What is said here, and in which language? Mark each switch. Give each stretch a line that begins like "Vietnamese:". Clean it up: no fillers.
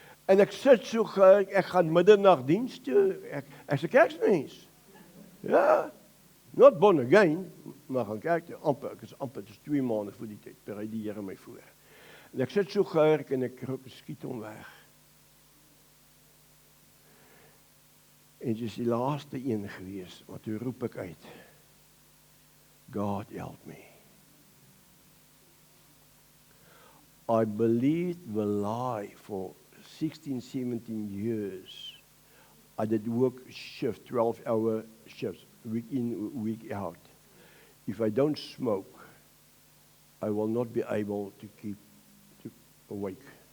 Afrikaans: En ek sit so, ek gaan middernag diens toe, ek is 'n kerkmens. Ja,
English: not born again,
Afrikaans: maar gaan kerk toe, amper, ek is amper, dit is 2 maande voor die tyd, berei die Here my voor. En ek sit so geërk en ek skiet hom weg. En dit is die laaste een gewees, wat toe roep ek uit,
English: God help me. I believed the lie for 16, 17 years. I did work shift, 12-hour shifts, week in, week out. If I don't smoke, I will not be able to keep awake.